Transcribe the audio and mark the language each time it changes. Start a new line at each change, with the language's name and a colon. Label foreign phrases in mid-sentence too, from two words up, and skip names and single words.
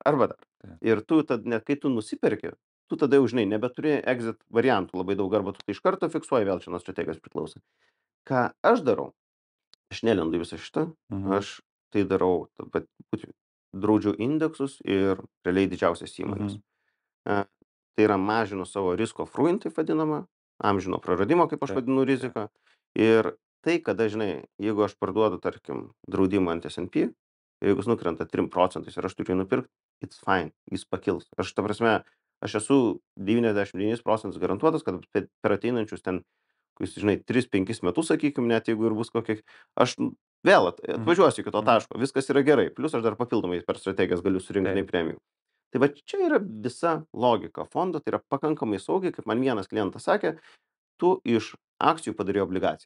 Lithuanian: Ir tu tada, net kai tu nusiperki, tu tada jau, žinai, nebeturi exit variantų labai daug, arba tu tai iš karto fiksuoji, vėl čia nuo strategijos priklauso. Ką aš darau? Aš nelendu visą šitą, aš tai darau, draudžiu indeksus ir realiai didžiausias įmonės. Tai yra mažinu savo
English: risk of ruin,
Lithuanian: taip vadinama, amžino praradimo, kaip aš vadinu, riziką. Ir tai, kada, žinai, jeigu aš parduodu, tarkim, draudimą ant S&P, jeigu jis nukrenta 3 procentais ir aš turiu jį nupirkt,
English: it's fine,
Lithuanian: jis pakils. Aš ta prasme, aš esu 99 procentus garantuotas, kad per ateinančius ten, kokius, žinai, 3-5 metus, sakykim, net jeigu ir bus kokie, aš vėl atvažiuosiu iki to taško, viskas yra gerai. Plius aš dar papildomai per strategijas galiu surinkti, žinai, premijų. Tai va čia yra visa logika fondo, tai yra pakankamai saugiai, kaip man vienas klientas sakė, tu iš akcijų padarai obligacijas.